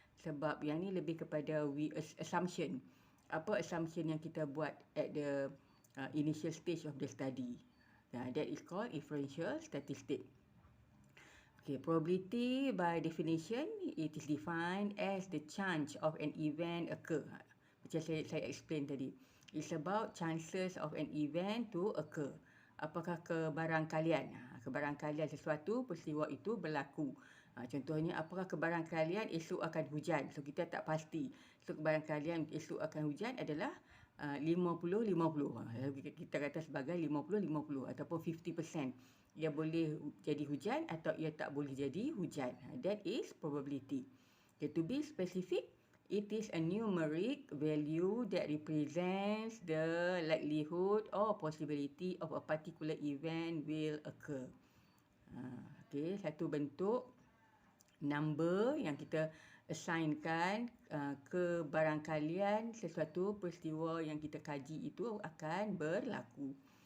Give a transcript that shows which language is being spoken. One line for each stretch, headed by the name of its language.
Malay: Sebab yang ni lebih kepada assumption. Apa assumption yang kita buat
English: at the initial stage of the study. That is called inferential statistic. Okay, probability by definition, it is defined as the chance of an event occur.
Malay: Macam saya explain tadi.
English: It's about chances of an event to occur.
Malay: Apakah kebarangkalian sesuatu peristiwa itu berlaku. Contohnya, apakah kebarangkalian esok akan hujan? So, kita tak pasti. So, kebarangkalian esok akan hujan adalah 50-50. Kita kata sebagai 50-50 ataupun 50%. Ia boleh jadi hujan atau ia tak boleh jadi hujan.
English: That is probability. Okay, to be specific, it is a numeric value that represents the likelihood or possibility of a particular event will occur.
Malay: Okay, satu bentuk number yang kita assignkan kebarangkalian sesuatu peristiwa yang kita kaji itu akan berlaku.